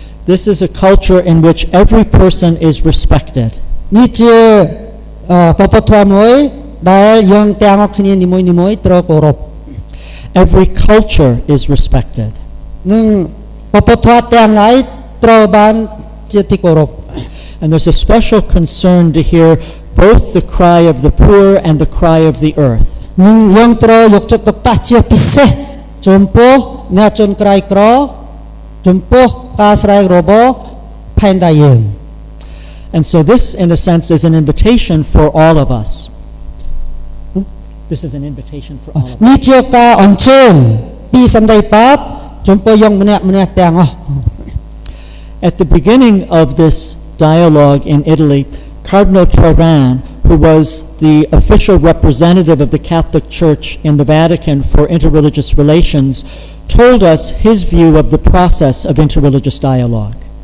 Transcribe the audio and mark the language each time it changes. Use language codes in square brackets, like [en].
[en] This is a culture in which every person is respected. [km] នេះជាវប្បធម៌មួយដែលយើងទាំងអស់គ្នានីមួយៗត្រូវគោរព [en] Every culture is respected. [km] នឹងវប្បធម៌ទាំងឡាយត្រូវបានជាទីគោរព [en] And there's a special concern to hear both the cry of the poor and the cry of the earth. [km] នឹងយើងត្រូវយកចិត្តទុកដាក់ជាពិសេសចំពោះអ្នកជនក្រីក្រចំពោះការស្រែករបស់ផែនដីយើង [en] And so this in a sense is an invitation for all of us. This is an invitation for all of us. [km] នេះជាការអញ្ជើញពីសន្តិភាពចំពោះយើងម្នាក់ទាំងអស់ [en] At the beginning of this dialogue in Italy, Cardinal Taran, who was the official representative of the Catholic Church in the Vatican for interreligious relations, told us his view of the process of interreligious dialogue.